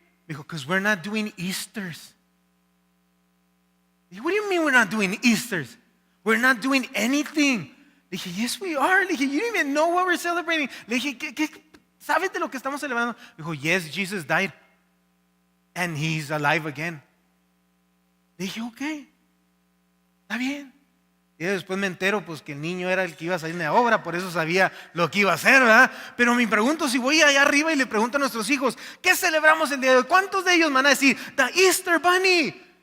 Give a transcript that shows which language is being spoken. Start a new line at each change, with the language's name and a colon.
Spanish: Me dijo,
English: because we're not doing Easters.
Spanish: Dije,
English: what do you mean we're not doing Easters? We're not doing anything.
Spanish: Le dije,
English: yes we are. Le dije, you don't even know what we're celebrating.
Spanish: Le dije, ¿qué sabes de lo que estamos celebrando? Me dijo,
English: yes, Jesus died and he's alive again.
Spanish: Le dije, ok, está bien. Y después me entero pues que el niño era el que iba a salir de la obra, por eso sabía lo que iba a hacer, ¿verdad? Pero me pregunto, si voy allá arriba y le pregunto a nuestros hijos, ¿qué celebramos el día de hoy? ¿Cuántos de ellos me van a decir, the Easter Bunny?